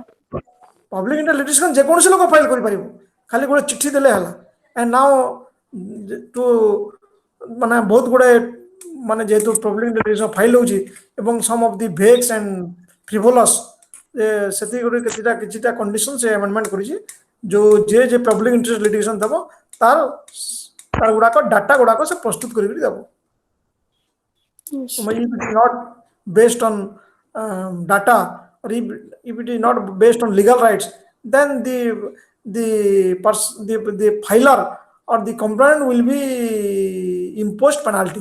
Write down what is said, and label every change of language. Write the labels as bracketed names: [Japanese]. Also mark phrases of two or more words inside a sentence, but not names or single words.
[English] public interest litigation [Odia] ଯେକୌଣସି ଲୋକ ଫାଇଲ କରିପାରିବ ଖାଲି ଗୋଟେ ଚିଠି ଦେଲେ ହେଲା [English] and now to [Odia] ମାନେ ବହୁତ ଗୁଡେ ମାନେ ଯେହେତୁ [English] public interest file [Odia] ହେଉଛି ଏବଂ [English] some of the vex and frivolous [Odia] ସେତିକି ଗୋଟେ କିଛିଟା କଣ୍ଡିସନ ସେ ଆମେଣ୍ଡମେଣ୍ଟ କରିଛି ଯୋଉ ଯେ [English] public interest litigation [Odia] ଦେବ ତାର ତାର ଗୁଡାକ ଡାଟା ଗୁଡାକ ସେ ପ୍ରସ୍ତୁତ କରିକି ଦେବ [English] Yes. if it is not based on data or if it is not based on legal rights, then the filer or the complainant will be imposed penalty.